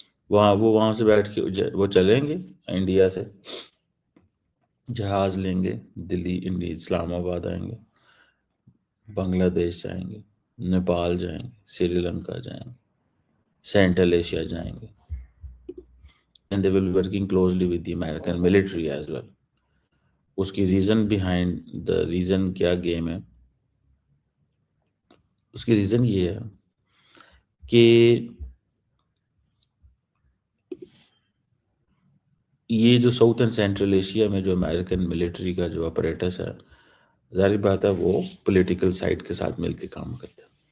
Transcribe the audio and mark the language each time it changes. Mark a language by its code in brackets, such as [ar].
[ur] وہاں سے بیٹھ کے وہ چلیں گے انڈیا سے جہاز لیں گے، دلی انڈیا اسلام آباد آئیں گے، بنگلہ دیش جائیں گے، نیپال جائیں گے، سری لنکا جائیں گے، سینٹرل ایشیا جائیں گے. [en] and they will be working closely with the American military as well. [ur] اس کی ریزن کیا گیم ہے، اس کی ریزن یہ ہے کہ یہ جو ساؤتھ اینڈ سینٹرل ایشیا میں جو امریکن ملٹری کا جو اپریٹس ہے، ظاہر بات ہے وہ پولیٹیکل سائڈ کے ساتھ مل کے کام کرتے ہیں.